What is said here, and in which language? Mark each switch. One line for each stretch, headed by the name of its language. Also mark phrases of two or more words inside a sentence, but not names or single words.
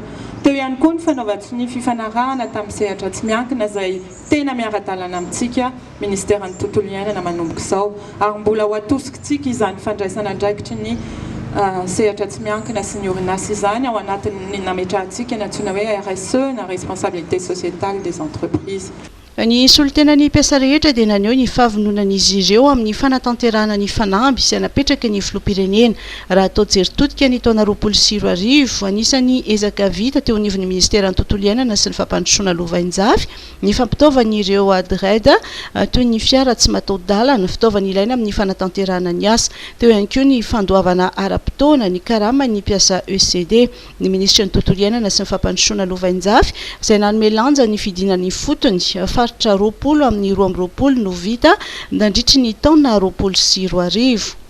Malagasy: Teo ihany koa ny fanaovatsy ny fifanarahana tamin'ny sehatra tsy miankina izay tena miara-dalana amintsika ministeran'ny tontolo iainana manomboka izao ary mbola ho atosikintsika izany fandraisana andraikitry ny sehatra tsy miankina sy ny orinasa izany ao anatin'ny nametrahantsika ny antsoina hoe RSE na
French: responsabilité sociétale des entreprises.
Malagasy: Ny solotenan'ny mpiasa rehetra dia naneo ny fahavononan'izy ireo amin'ny fanatanterahana ny fanamby sy anapetraka ny filoham-pirenena raha atao jery-totika ny taona 2024 anisany ezaka vita teo anivon'ny ministeran'ny tontolo iainana sy ny fampandrosoana lovainjafy ny fampitaovan'ireo adred toy ny fiara tsy mataho-dalana fitaovana ilaina amin'ny fanatanterahana ny asa teo ihany koa ny fandoavana ara-potoana ny karama ny mpiasa ECD ny ministra ny tontolo iainana sy ny fampandrosoana lovainjafy izay nanome lanja ny fidinan'ny fotony faritra 20 amin'ny 20 no vita nandritry ny taona 2024.